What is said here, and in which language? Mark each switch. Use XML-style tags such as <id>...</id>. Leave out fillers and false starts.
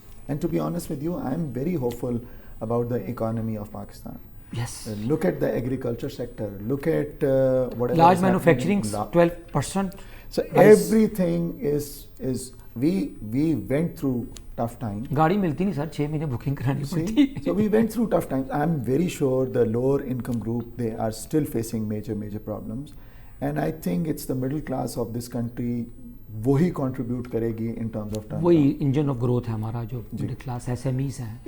<en>And to be honest with you, I am very hopeful about the economy of Pakistan. Yes. Look at the agriculture sector. Look at whatever. Large is manufacturing, happening. 12%. So everything is we went through tough times.</en> <hi>गाड़ी मिलती नहीं sir, 6 महीने booking करानी पड़ती.</hi> <en>So we went through tough times. I'm very sure the lower income group, they are still facing major problems. And I think it's the middle class of this country,</en> <hi>वही contribute करेगी</hi> <en>in terms of turnaround.</en> <hi>वही</hi> <en>engine of growth</en> <hi>है हमारा, जो middle class SMEs हैं.</hi>